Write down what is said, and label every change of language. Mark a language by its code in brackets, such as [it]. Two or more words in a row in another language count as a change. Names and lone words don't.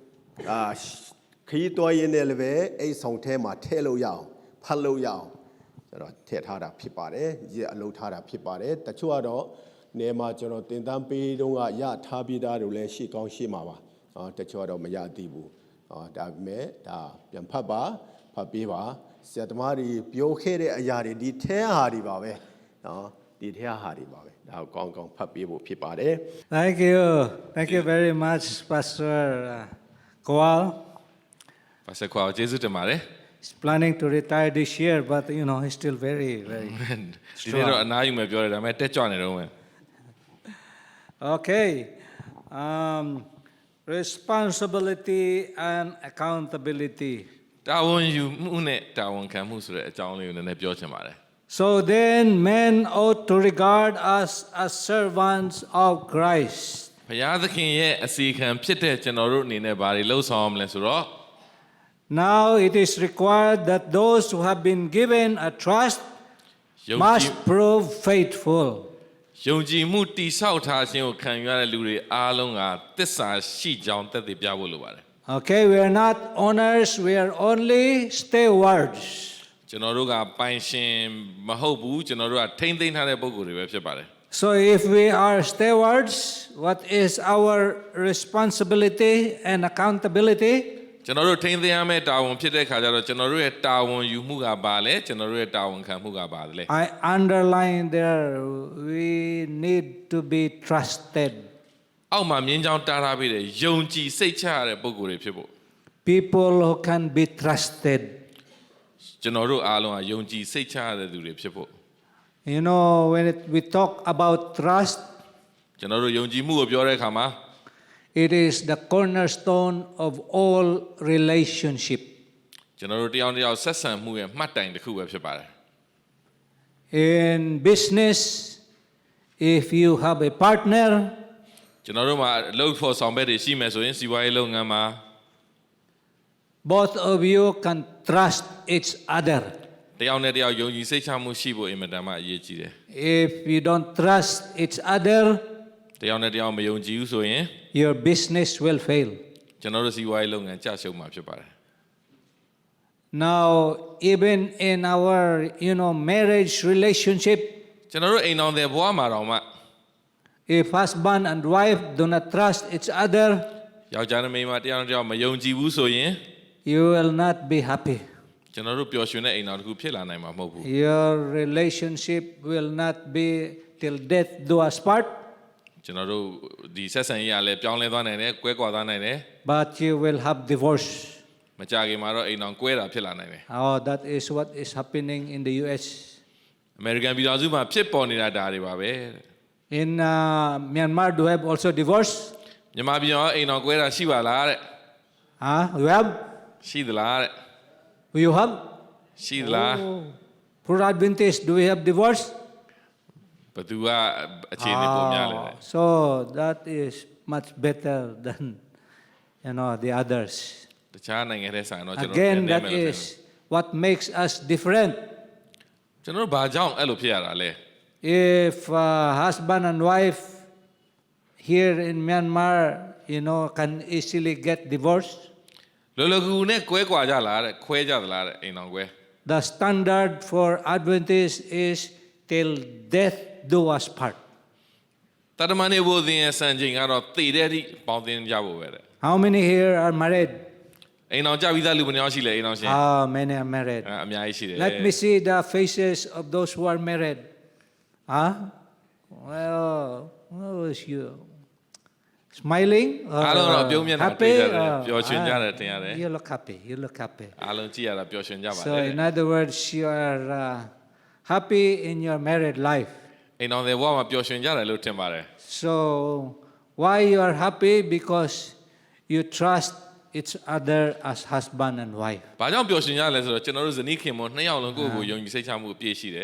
[my] ခရီးတော်ရင်းနဲ့လည်းပဲအိတ်ဆောင်ထဲမှာထည့်လို့ရအောင်ဖတ်လို့ရအောင်ကျွန်တော်ထည့်ထားတာဖြစ်ပါတယ်ရက်အလုပ်ထားတာဖြစ်ပါတယ်တချို့ကတော့နေမှာကျွန်တော်တင်တန်းပေးတုန်းကရထားပြီးသားတို့လည်းရှိကောင်းရှိမှာပါတချို့ကတော့မရသေးဘူးဒါပေမဲ့ဒါပြန်ဖတ်ပါဖတ်ပေးပါဆရာသမားတွေပြောခဲ့တဲ့အရာတွေဒီထဲဟာတွေပါပဲဒီထဲဟာတွေပါပဲဒါကိုကောင်းကောင်းဖတ်ပေးဖို့ဖြစ်ပါတယ် [en] Thank you very much Pastor Kowal [my] Pastor Kowal ကျေးဇူးတင်ပါတယ် [en] He's planning to retire this year but he's still very [my] ဒီနေ့တော့အနားယူမယ်ပြောတယ်ဒါပေမဲ့တက်ကြွနေတော့မယ် [en] Okay responsibility and accountability [my] တာဝန်ယူမှုနဲ့တာဝန်ခံမှုဆိုတဲ့အကြောင်းလေးကိုနည်းနည်းပြောချင်ပါတယ် [en] So then men ought to regard us as servants of Christ [my] ဘုရားသခင်ရဲ့အစီခံဖြစ်တဲ့ကျွန်တော်တို့အနေနဲ့ဘာတွေလှုပ်ဆောင်ရမလဲဆိုတော့ [en] Now it is required that those who have been given a trust must prove faithful [my] ယုံကြည်မှုတည်ဆောက်ထားခြင်းကိုခံယူရတဲ့လူတွေအားလုံးကသစ္စာရှိကြောင်းသက်သေပြဖို့လိုပါတယ် [en] Okay, we are not owners, we are only stewards. [my] ကျွန်တော်တို့ကပိုင်ရှင်မဟုတ်ဘူးကျွန်တော်တို့ကထိန်းသိမ်းထားတဲ့ပုဂ္ဂိုလ်တွေပဲဖြစ်ပါတယ် [en] So if we are stewards, what is our responsibility and accountability? [my] ကျွန်တော်တို့ထိန်းသိမ်းရမယ့်တာဝန်ဖြစ်တဲ့ခါကျတော့ကျွန်တော်တို့ရဲ့တာဝန်ယူမှုကဘာလဲကျွန်တော်တို့ရဲ့တာဝန်ခံမှုကဘာလဲ [en] I underline there, we need to be trusted. [my] အောက်မှာမြင်းချောင်းတားထားပြီးတဲ့ယုံကြည်စိတ်ချရတဲ့ပုဂ္ဂိုလ်တွေဖြစ်ဖို့ [en] People who can be trusted. [my] ကျွန်တော်တို့အားလုံးကယုံကြည်စိတ်ချရတဲ့သူတွေဖြစ်ဖို့ [en] When we talk about trust, [my] ကျွန်တော်တို့ယုံကြည်မှုကိုပြောတဲ့အခါမှာ [en] it is the cornerstone of all relationship. [my] ကျွန်တော်တို့တယောက်တစ်ယောက်ဆက်ဆံမှုရဲ့မှတ်တိုင်တစ်ခုပဲဖြစ်ပါတယ် [en] In business, if you have a partner, [my] ကျွန်တော်တို့မှာအလုပ်ဖို့ဆောင်ဘက်တွေရှိမယ်ဆိုရင်စီးပွားရေးလုပ်ငန်းမှာ [en] both of you can trust each other. [my] တယောက်နဲ့တယောက်ယုံကြည်စိတ်ချမှုရှိဖို့အင်မတန်မှအရေးကြီးတယ် [en] If you don't trust each other, [my] တယောက်နဲ့တယောက်မယုံကြည်ဘူးဆိုရင် [en] your business will fail. [my] ကျွန်တော်တို့စီးပွားရေးလုပ်ငန်းကျရှုံးမှာဖြစ်ပါတယ် [en] Now, even in our, marriage relationship, [my] ကျွန်တော်တို့အိမ်တော်တဲ့ဘဝမှာတော့မှ [en] if husband and wife do not trust each other, [my] ယောက်ျားနဲ့မိန်းမတယောက်နဲ့တယောက်မယုံကြည်ဘူးဆိုရင် [en] you will not be happy. [my] ကျွန်တော်တို့ပျော်ရွှင်တဲ့အိမ်တော်တစ်ခုဖြစ်လာနိုင်မှာမဟုတ်ဘူး [en] Your relationship will not be till death do us part, [my] ကျွန်တော်တို့ဒီဆက်ဆံရေးကလည်းပြောင်းလဲသွားနိုင်တယ်ကွဲကွာသွားနိုင်တယ် [en] but you will have divorce. [my] မကြခင်မှာတော့အိမ်တော်ကွဲတာဖြစ်လာနိုင်တယ် [en] Oh, that is what is happening in the US. [my] အမေရိကန်ပြည်ထောင်စုမှာဖြစ်ပေါ်နေတာဒါတွေပါပဲ [en] In Myanmar, do you have also divorce? [my] မြန်မာပြည်မှာအိမ်တော်ကွဲတာရှိပါလားတဲ့ [en] You have? [my] ရှိသလားတဲ့ [en] You have? [my] ရှိသလား [en] For Adventists, do we have divorce? [my] ဘသူကအခြေအနေပုံများလဲတဲ့ [en] So that is much better than the others. [my] တခြားနိုင်ငံတွေဆိုင်တော့ကျွန်တော် [en] Again, that is what makes us different. [my] ကျွန်တော်ဘာကြောင့်အဲ့လိုဖြစ်ရတာလဲ [en] If husband and wife here in Myanmar, can easily get divorced, [my] လောလောကူနဲ့ကွဲကွာကြလားတဲ့ခွဲကြသလားတဲ့အိမ်တော်ကွဲ [en] the standard for Adventists is till death do us part. [my] တတမန်နေဘုရင်ရဲ့စံချိန်ကတော့တည်တဲ့အထိပေါင်းသင်းကြဖို့ပဲတဲ့ [en] How many here are married? [my] အိမ်တော်ကြပြီးသားလူဘယ်နှယောက်ရှိလဲအိမ်တော်ရှင် [en] Many are married. [my] အများကြီးရှိတယ် [en] Let me see the faces of those who are married. Well, is you smiling? [my] အားလုံးတော့ပြုံးမျက်နှာတွေ့ [en] Happy? [my] ကြတယ်ပျော်ရွှင်ကြတယ်ထင်ရတယ် [en] You look happy. You look happy. [my] အားလုံးကြည့်ရတာပျော်ရွှင်ကြပါ [en] So [my] တယ် [en] in other words, you are happy in your married life. [my] အိမ်တော်တဲ့ဘဝမှာပျော်ရွှင်ကြတယ်လို့ထင်ပါတယ် [en] So why you are happy? Because you trust each other as husband and wife. [my] ဘာကြောင့်ပျော်ရွှင်ကြလဲဆိုတော့ကျွန်တော်တို့ဇနီးခင်မနှစ်ယောက်လုံးကိုယ့်ကိုယ်ယုံကြည်စိတ်ချမှုအပြည့်ရှိတယ်